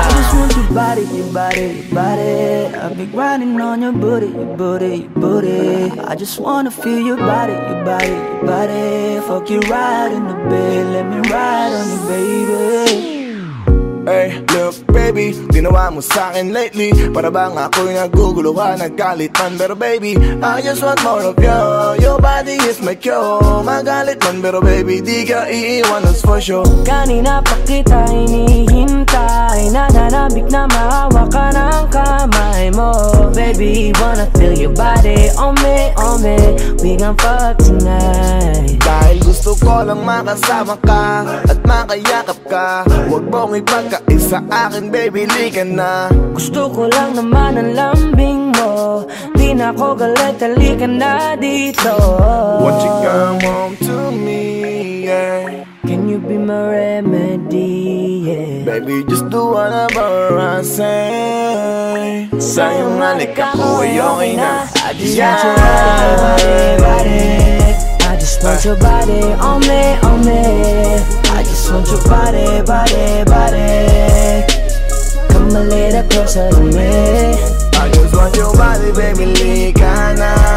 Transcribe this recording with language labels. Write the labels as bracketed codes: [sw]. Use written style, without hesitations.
[en] I just want your body, your body, your body. I've been grinding on your booty, your booty, your booty. I just wanna feel your body, your body, your body. Fuck you right in the bed, let me ride on you, baby. Hey, look baby, [tl] ginawa mo sa'kin [en] lately. [tl] Para bang ako'y nagugulo ka, nagkalitan. [en] Pero baby, I just want more of you. Your body is my cure. [tl] Magalit man, pero [en] baby, [tl] di ka iiwan, [en] that's for sure. [tl] Kanina pa kita hinihintay, nananabik na mahawak ka ng kamay mo. [en] Baby, wanna feel your body on me, on me. We gon' fuck tonight. [tl] Dahil gusto ko lang makasama ka at makayakap ka. Huwag mong ipagkaisa akin, baby, lika na. Gusto ko lang naman ang lambing mo. Di na ako galit, halika na dito. [en] Won't you come home to me, yeah. Can you be my remedy, yeah. Baby, just do whatever I say. [tl] Sa'yong halik ako ay okay na. [en] I just want your body, body. I just want your body on me, on me. I just want your body, body, body. Come a little closer to me. I just want your body, baby, [tl] lika na.